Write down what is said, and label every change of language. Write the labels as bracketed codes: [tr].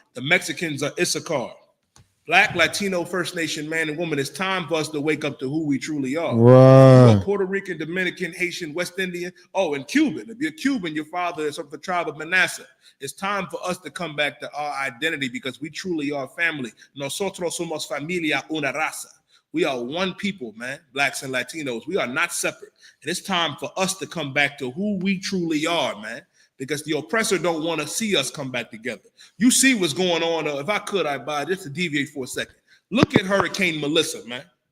[en] The Mexicans are Issachar. Black, Latino, First Nation man and woman, it's time for us to wake up to who we truly are. Right. You're Puerto Rican, Dominican, Haitian, West Indian, and Cuban. If you're Cuban, your father is of the tribe of Manasseh. It's time for us to come back to our identity because we truly are family. [es] Nosotros somos familia una raza. [en] We are one people, man, blacks and Latinos. We are not separate. And it's time for us to come back to who we truly are, man. Because the oppressor don't want to see us come back together. You see what's going on. If I could, I'd buy just to deviate for a second. Look at Hurricane Melissa, man.